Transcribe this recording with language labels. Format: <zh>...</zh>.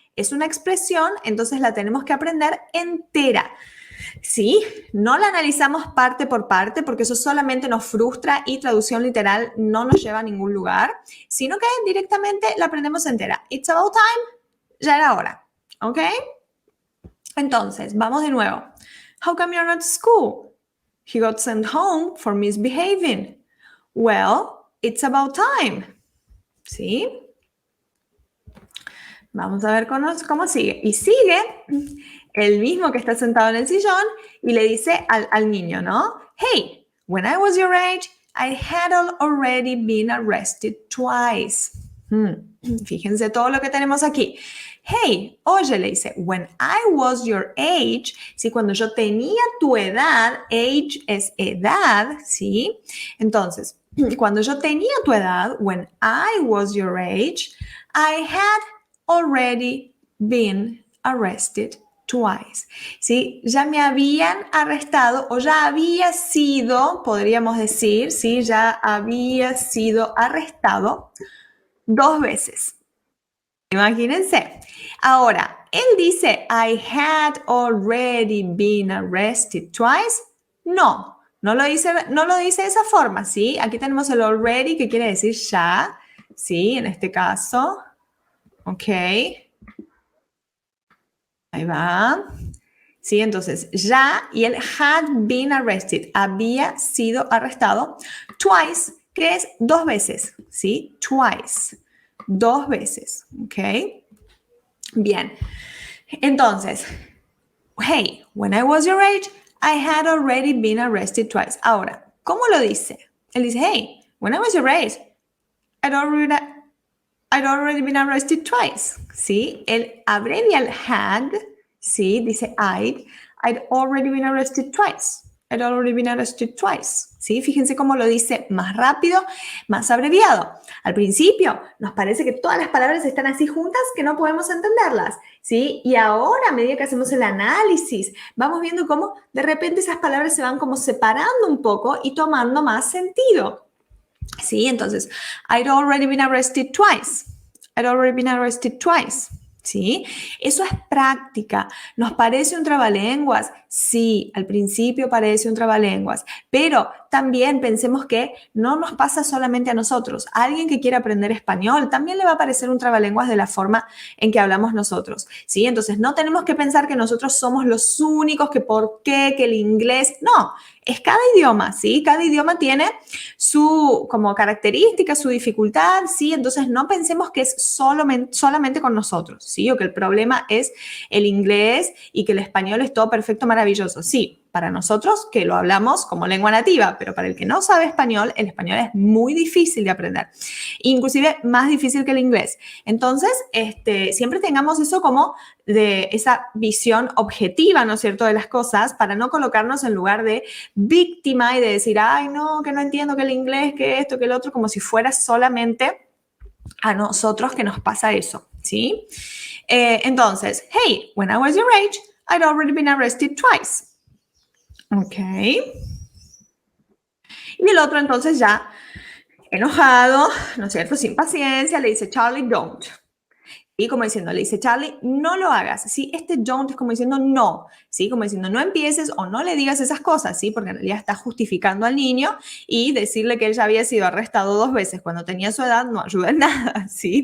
<es>es una expresión, entonces la tenemos que aprender entera. ¿Sí? No la analizamos parte por parte porque eso solamente nos frustra y traducción literal no nos lleva a ningún lugar, sino que directamente la aprendemos entera.</es> <en>It's about time,</en> <es>ya era hora, ¿ok? Entonces, vamos de nuevo.</es> <en>How come you're not at school? He got sent home for misbehaving. Well, it's about time. ¿Sí?</en> <es>Vamos a ver cómo sigue. Y sigue el mismo que está sentado en el sillón y le dice al niño, ¿no?</es> <en>Hey, when I was your age, I had already been arrested twice.</en> <es>Fíjense todo lo que tenemos aquí.</es> <en>Hey,</en> <es>oye, le dice,</es> <en>when I was your age, ¿sí?</en> <es>Cuando yo tenía tu edad, age es edad, ¿sí? Entonces, cuando yo tenía tu edad,</es> <en>when I was your age, I had already been arrested twice, ¿sí?</en> <es>Ya me habían arrestado o ya había sido, podríamos decir, ¿sí? Ya había sido arrestado 2 veces. Imagínense. Ahora, él dice,</es> <en>I had already been arrested twice.</en> <es>No lo dice de esa forma, ¿sí? Aquí tenemos el already, que quiere decir ya, ¿sí? En este caso. Ok. Ahí va. Sí, entonces, ya y el had been arrested, había sido arrestado. Twice, que es 2 veces, ¿sí? Twice, 2 veces, ¿ok? Bien.</es> <en>Entonces, hey, when I was your age, I had already been arrested twice.</en> <es>Ahora, ¿cómo lo dice? Él dice,</es> <en>hey, when I was your age, I'd already been arrested twice, ¿sí?</en> <es>Él abrevia el had, ¿sí? Dice</es> <en>I'd already been arrested twice. I'd already been arrested twice, ¿sí?</en> <es>Fíjense cómo lo dice más rápido, más abreviado. Al principio nos parece que todas las palabras están así juntas que no podemos entenderlas, ¿sí? Y ahora, a medida que hacemos el análisis, vamos viendo cómo de repente esas palabras se van como separando un poco y tomando más sentido. Sí, entonces,</es> <en>I'd already been arrested twice. I'd already been arrested twice.</en> <es>¿Sí? Eso es práctica. ¿Nos parece un trabalenguas? Sí, al principio parece un trabalenguas, pero también pensemos que no nos pasa solamente a nosotros. A alguien que quiera aprender español también le va a parecer un trabalenguas de la forma en que hablamos nosotros, ¿sí? Entonces, no tenemos que pensar que nosotros somos los únicos, que por qué, que el inglés. No, es cada idioma, ¿sí? Cada idioma tiene su como característica, su dificultad, ¿sí? Entonces, no pensemos que es solamente con nosotros, ¿sí? O que el problema es el inglés y que el español es todo perfecto, maravilloso. Sí, para nosotros que lo hablamos como lengua nativa, pero para el que no sabe español, el español es muy difícil de aprender, inclusive más difícil que el inglés. Entonces, siempre tengamos eso como de esa visión objetiva, ¿no es cierto?, de las cosas, para no colocarnos en lugar de víctima y de decir, ay, no, que no entiendo que el inglés, que esto, que el otro, como si fuera solamente a nosotros que nos pasa eso, ¿sí?</es> <en>Entonces, hey, when I was your age, I'd already been arrested twice. Ok.</en> <es>Y el otro entonces ya enojado, ¿no es cierto?, sin paciencia, le dice, Charlie,</es> <en>don't.</en> <es>Y como diciendo, le dice, Charlie, no lo hagas, ¿sí? Este don't es como diciendo no, ¿sí? Como diciendo, no empieces o no le digas esas cosas, ¿sí? Porque en realidad está justificando al niño y decirle que él ya había sido arrestado 2 veces cuando tenía su edad no ayuda en nada, ¿sí?</es>